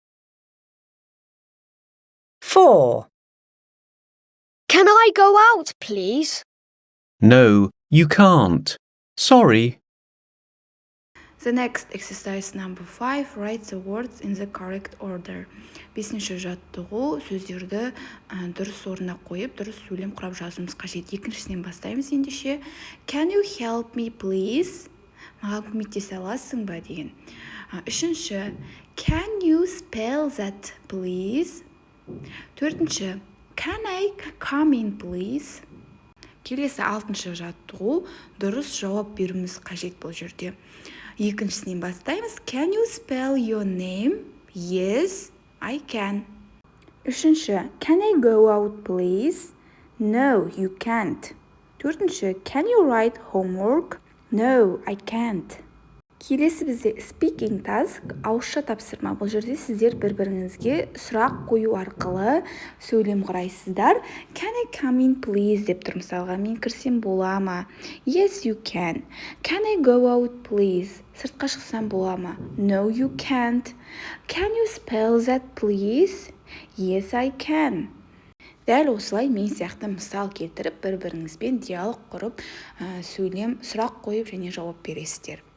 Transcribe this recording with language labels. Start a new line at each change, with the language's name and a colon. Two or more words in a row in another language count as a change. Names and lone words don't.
English: 4. Can I go out, please? No, you can't. Sorry. The next exercise number 5, write the words in the correct order.
Kazakh: Бесінші жаттығу, сөздерді дұрыс орнына қойып, дұрыс сөйлем құрап жазуымыз қажет. Екіншісінен бастаймыз ендеше.
English: Can you help me, please?
Kazakh: Маған көмектесе аласың ба деген. Үшінші,
English: can you spell that, please? Төртінші, can I come in, please?
Kazakh: Келесі алтыншы жаттығу, дұрыс жауап беруіміз қажет бұл жерде. Екіншісінен бастаймыз.
English: Can you spell your name? Yes, I can. Үшінші, can I go out, please? No, you can't. Төртінші, can you write homework? No, I can't.
Kazakh: Келесі бізде
English: speaking task,
Kazakh: ауызша тапсырма. Бұл жерде сіздер бір-біріңізге сұрақ қою арқылы сөйлем құрайсыздар.
English: Can I come in, please?
Kazakh: деп тұр мысалға. Мен кірсем бола ма?
English: Yes, you can. Can I go out, please?
Kazakh: Сыртқа шықсам бола ма?
English: No, you can't. Can you spell that, please? Yes, I can.
Kazakh: Дәл осылай мен сияқты мысал келтіріп, бір-біріңізбен диалог құрып, сөйлем, сұрақ қойып және жауап бересіздер.